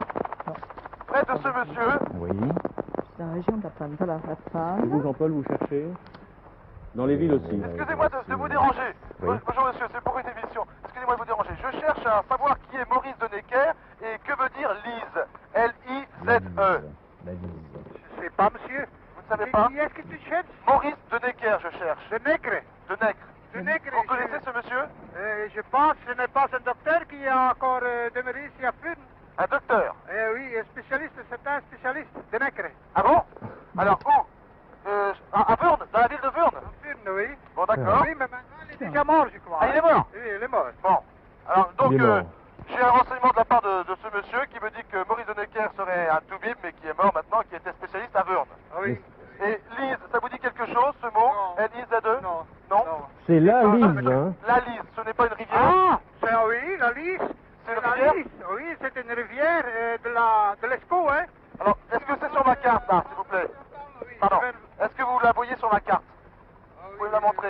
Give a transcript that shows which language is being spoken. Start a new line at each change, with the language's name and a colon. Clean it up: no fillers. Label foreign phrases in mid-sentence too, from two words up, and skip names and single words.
French: près de ce monsieur. Oui. C'est dans la région de la Panne. Voilà, la Et Panne. vous, Jean-Paul, vous cherchez? Dans les villes aussi. Excusez-moi de vous déranger. Oui. Bonjour monsieur, c'est pour une émission. Excusez-moi de vous déranger. Je cherche à savoir qui est Maurice de Necker et que veut dire Lise. L-I-Z-E. La Lise. Je sais pas, monsieur. Vous ne savez pas? Qui est-ce que tu cherches? Maurice de Necker, je cherche. De Nègre. De Necre. De Nègre. Vous connaissez ce monsieur? Je pense que ce n'est pas un docteur qui a encore demeuré ici à Furnes. Un docteur. Oui, un spécialiste, c'est un spécialiste. De Nègre. Ah bon? Alors où? À Vurnes, dans la ville de Vurnes. À Furnes, oui. Bon, d'accord. Oui, mais maintenant il est déjà mort, je crois. Ah, il est mort? Oui, il est mort. Bon. Alors, donc, Il est mort. j'ai un renseignement de la part de ce monsieur qui me dit que Maurice de Necker serait un toubib, mais qui est mort maintenant, qui était spécialiste à Vurnes. Ah oui. Et Lise, ça vous dit quelque chose, ce mot? Non. L-I-Z-E? Non. Non? C'est la Ah, Lise, hein. La Lise, ce n'est pas une rivière? Ah, c'est, oui, la Lys. C'est une La rivière? Lys, oui, c'est une rivière de l'Escaut, hein. Alors, est-ce que c'est sur ma carte, là, s'il vous plaît? Oui, Pardon. je vais- Est-ce que vous la voyez sur ma carte? Ah Vous oui, pouvez me la montrer?